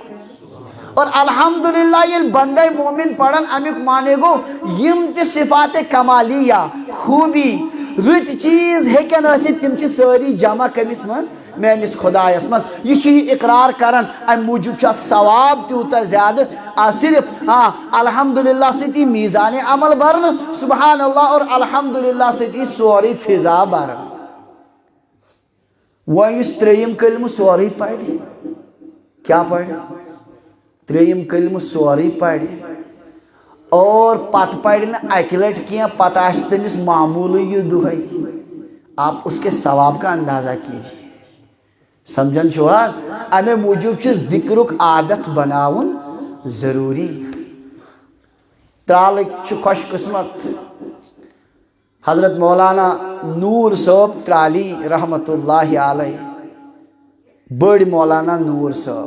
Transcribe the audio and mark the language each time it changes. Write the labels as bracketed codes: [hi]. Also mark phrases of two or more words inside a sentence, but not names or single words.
[ks] اور الحمدللہ ییٚلہِ بندے مومن پران امیُک معنی گوٚو یِم تہِ صفات کمالیہ خوٗبی رٕتۍ چیٖز ہیٚکن ٲسِتھ تِم چھِ سٲری جمع کٔمِس منٛز؟ میٲنِس خۄدایس منٛز. یہِ چھُ یہِ اقرار کران امہِ موٗجوٗب چھُ اتھ ثواب تیوٗتاہ زیادٕ. صرف الحمدللہ سۭتی میٖزانِ عمل برنہٕ، سبحان اللہ اور الحمدللہ سۭتی سورُے فضا برنہٕ. وۄنۍ یُس ترٛیٚیِم کلمہٕ سورُے پرِ کیٛاہ پرِ؟ ترٛیٚیِم کلمہٕ سورُے پرِ اور پتہٕ پرِ نہٕ اکہِ لٹہِ کینٛہہ، پتہٕ آسہِ تٔمِس معموٗلٕے یہِ دۄہے. [ur] آپ اس کے ثواب کا اندازہ کیجیے. [ks] سمجھن چھُو حظ؟ امے موٗجوٗب چھُ ذِکرُک عادت بناوُن ضروٗری. ترالٕکۍ چھُ خۄش قٕسمت حضرت مولانا نوٗر صٲب ترالی [ar] رحمتہ اللہ علیہ، [ks] بٔڑۍ مولانا نوٗر صٲب.